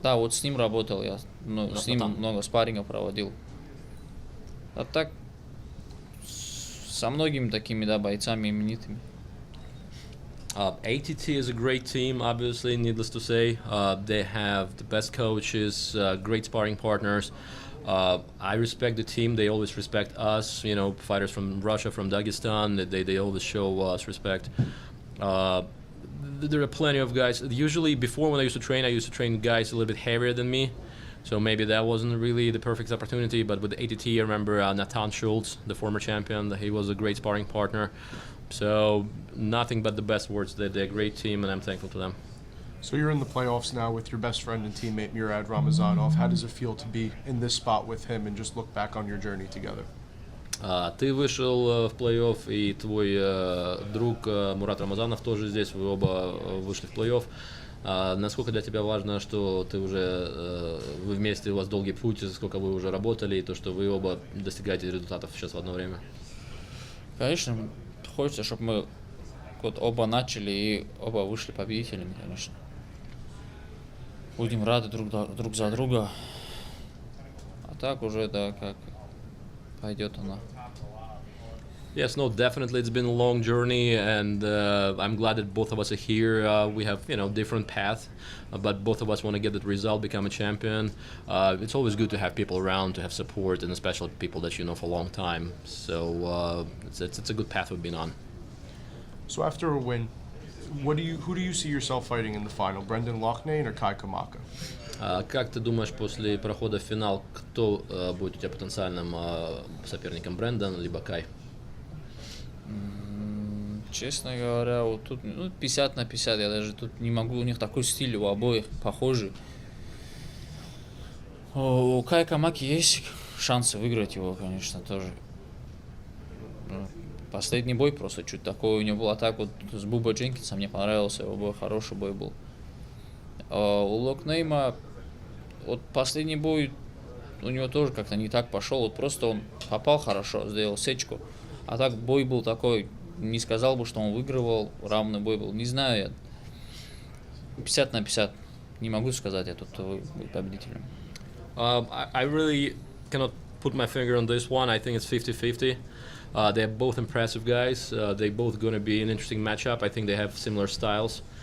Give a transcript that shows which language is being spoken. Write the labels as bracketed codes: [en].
[ru] Да, вот с ним работал я, с ним много спаррингов проводил. А так, со многими такими, да, бойцами именитыми. [en] ATT is a great team, obviously, needless to say. They have the best coaches, great sparring partners. I respect the team. They always respect us. You know, fighters from Russia, from Dagestan, they always show us respect. There are plenty of guys. Usually, before when I used to train guys a little bit heavier than me. So maybe that wasn't really the perfect opportunity. But with ATT, I remember Nathan Schultz, the former champion. He was a great sparring partner. So nothing but the best words. They're a great team, and I'm thankful to them. So you're in the playoffs now with your best friend and teammate Murad Ramazanov. How does it feel to be in this spot with him and just look back on your journey together? [ru] Ты вышел в плей-офф, и твой друг Мурат Рамазанов тоже здесь. Вы оба вышли в плей-офф. Насколько для тебя важно, что ты уже вы вместе, у вас долгий путь, сколько вы уже работали, и то, что вы оба достигаете результатов сейчас в одно время? Конечно, хочется, чтобы мы вот оба начали и оба вышли победителями, конечно. Будем рады друг за друга. А так уже, да, как пойдет она. [en] Yes, no, definitely. It's been a long journey, and I'm glad that both of us are here. We have, different paths, but both of us want to get that result, become a champion. It's always good to have people around, to have support, and especially people that you know for a long time. So it's a good path we've been on. So after a win, who do you see yourself fighting in the final? Brendan Loughnane or Kai Kamaka? [ru] Как ты думаешь, после прохода в финал, кто будет у тебя потенциальным соперником, Брэндон либо Кай? Честно говоря, вот тут 50 на 50, я даже тут не могу, у них такой стиль у обоих похожий. У Кай Камаки есть шансы выиграть его, конечно, тоже. Последний бой просто чуть такой у него был, а так вот с Бубой Дженкинсом мне понравился, его бой, хороший бой был. У Лоughnane, вот последний бой у него тоже как-то не так пошел, вот просто он попал хорошо, сделал сечку. А так бой был такой, не сказал бы, что он выигрывал, равный бой был. Не знаю, я 50 на 50. Не могу сказать, кто будет победителем. [en] I really cannot put my finger on this one. I think it's 50-50. They're both impressive guys. They're both going to be an interesting matchup. I think they have similar styles.